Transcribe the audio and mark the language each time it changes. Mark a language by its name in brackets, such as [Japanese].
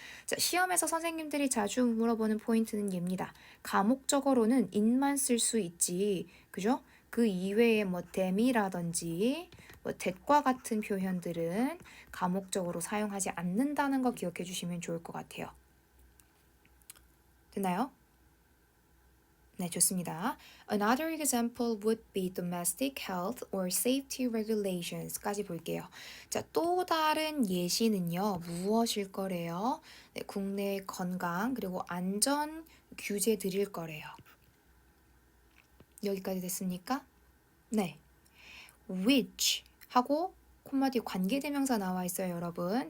[Korean] 자, 시험에서 선생님들이 자주 물어보는 포인트는 얘입니다. 가목적어로는 in만 쓸 수 있지, 그죠? 그 이외에 뭐 them이라든지 뭐 that과 같은 표현들은 가목적으로 사용하지 않는다는 거 기억해 주시면 좋을 것 같아요. 됐나요? 네, 좋습니다. [English] Another example would be domestic health or safety regulations까지 [Korean] 볼게요. 자, 또 다른 예시는요, 무엇일 거래요? 네, 국내 건강 그리고 안전 규제들일 거래요. 여기까지 됐습니까? 네. which 하고 콤마 뒤에 관계대명사 나와 있어요, 여러분.